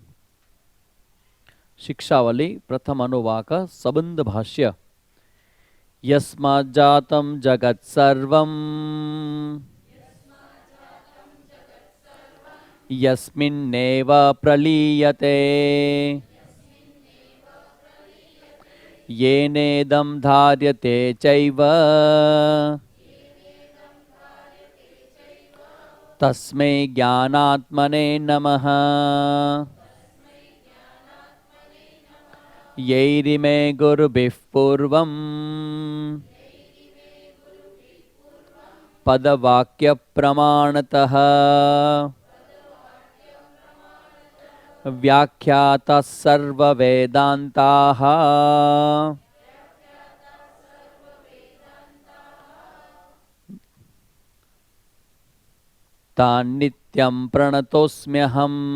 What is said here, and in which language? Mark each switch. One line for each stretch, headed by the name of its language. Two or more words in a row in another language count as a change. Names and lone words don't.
Sanskrit: शिक्षावली प्रथम अनुवाक संबंध भाष्य. यस्मात जातम जगत सर्वम यस्मिन्नेव प्रलीयते येनेदं धार्यते चैव तस्मै ज्ञानात्मने नमः. यैरिमे गुरुभिः पूर्वं पदवाक्य प्रमाणतः व्याख्याता सर्व वेदांताः तान नित्यं प्रणतोस्म्यहम